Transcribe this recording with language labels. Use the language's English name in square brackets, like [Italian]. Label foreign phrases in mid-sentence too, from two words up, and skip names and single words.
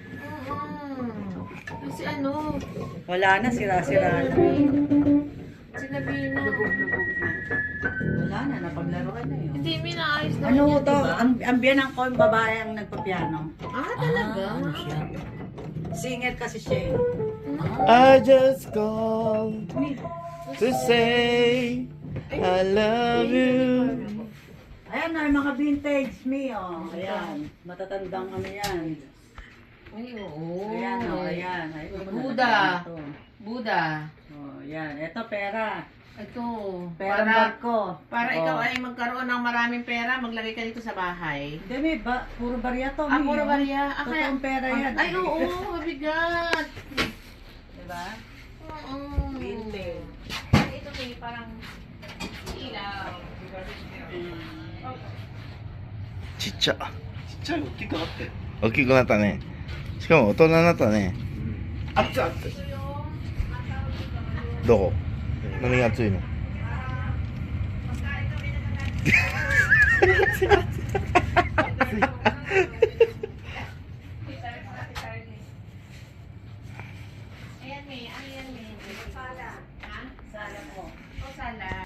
[Filipino] Kasi ano, Wala na, sira-sira na. sinabi na. Wala na, napaglaruan na yun. Hindi, minaayos naman Ano yan, to? diba? Ang biyanang ko, yung babae ang nagpapiano. Ah, talaga? Ano siya? Singer kasi siya eh. [English] I just called to say I love you. [Filipino] Ayan na, yung mga vintage me, oh. Ayan, matatandang ano yan. Ay, oo. Ayan, oh, ayan. Ay, Buddha. ito. Buddha. Oh, yan. Ito, pera. Ito. Pera Para, barko. para Oh. ikaw ay magkaroon ng maraming pera, maglagay ka dito sa bahay. Hindi, may puro barya to. Ah, may, puro oh. barya. Ah, kaya- Totoong pera yan. Ay, oo, mabigat. Diba? Oo. Vintage. Ito may parang ilaw. Chicha. Okay ko na taね。 [Japanese] しかも大人になったね。熱々。どこ？何が熱いの？ [Filipino] Ayan, may. Ayan, may. Sala. Ha? Sala po. O, sala.